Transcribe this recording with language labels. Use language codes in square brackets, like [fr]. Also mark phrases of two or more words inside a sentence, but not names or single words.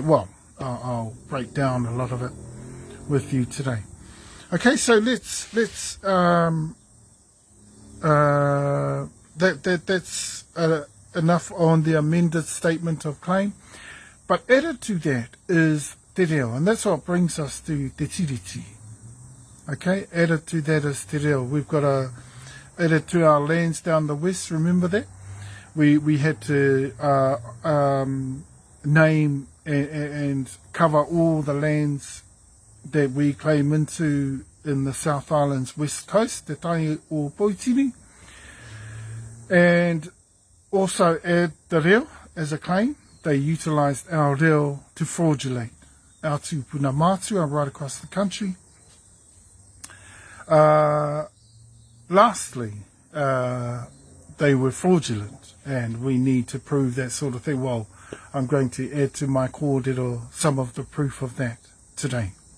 [en] Well, I'll break down a lot of it with you today. Okay, so let's that's enough on the amended statement of claim. But added to that is [mi] te reo, [en] and that's what brings us to [mi] te tiriti. [en] Okay, added to that is [mi] te reo. [en] We've got added to our lands down the west, remember that? We had to name and cover all the lands that we claim into in the South Island's west coast, te tai o Poitini, and also add the reo as a claim. They utilised our reo to fraudulate our [mi] tūpuna mātua [en] right across the country. Lastly, they were fraudulent, and we need to prove that sort of thing. Well, I'm going to add to my kōrero some of the proof of that today.